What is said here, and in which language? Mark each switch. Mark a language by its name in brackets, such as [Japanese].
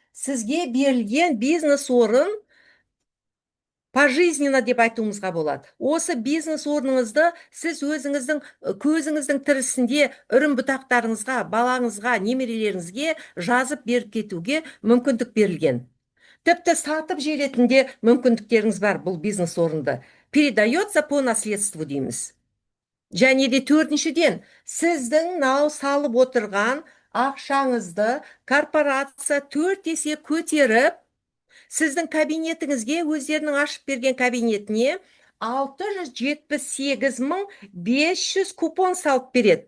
[Kazakh] Сізге берілген бизнес орын пожизненно деп айтуымызға болады. Осы бизнес орныңызды сіз өзіңіздің көзіңіздің тірісінде үрім бұтақтарыңызға, балаңызға, немерелеріңізге жазып беріп кетуге мүмкіндік берілген. Тіпті сатып желетін де мүмкіндіктеріңіз бар бұл бизнес орынды. [Russian] Передается по наследству [Kazakh] дейміз. Және де төртіншіден, сіздің мынау салып отырған ақшаңызды корпорация 4 есе көтеріп, сіздің кабинетіңізге, өздерінің ашып берген кабинетіне 678.500 купон салып береді.